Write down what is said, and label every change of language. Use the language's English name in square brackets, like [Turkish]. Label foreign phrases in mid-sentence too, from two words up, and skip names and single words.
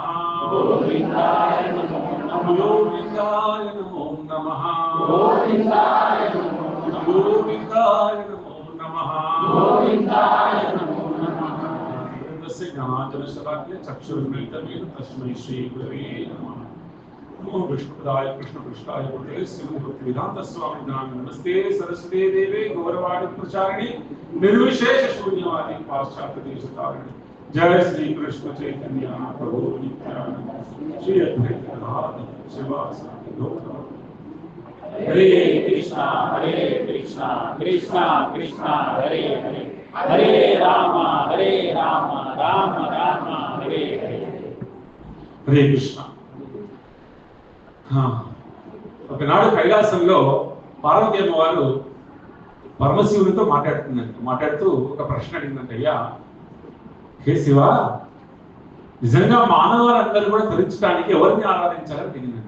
[Sanskrit] గోవిందాయ నమో నమః. గోవిందాయ నమో నమః. జ్ఞానాంజనశలాకయ చక్షుర్మిలితమేన తస్మై శ్రీ గురవే నమః. नमो विष्णुपदाय कृष्णपृष्ठाय भूतले श्रीमद्भक्तिवेदांत स्वामी नाम नमस्ते सरस्वती देवे गौरवाणी प्रचारिणी निर्विशेष शून्यवादी पाश्चात्य देशतारिणी जय श्री कृष्ण चैतन्य प्रभु नित्यानंद श्री अद्वैत गदाधर शिवासादि गौरव हरे कृष्णा कृष्णा कृष्णा हरे हरे हरे राम राम राम हरे हरे [Telugu] हरे कृष्ण ఒకనాడు కైలాసంలో పార్వతీ అమ్మవారు పరమశివునితో మాట్లాడుతూ ఒక ప్రశ్న అడిగిందంట. అయ్యా హే శివ, నిజంగా మానవులందరూ కూడా ధరించడానికి ఎవరిని ఆరాధించాలని అడిగిందంట.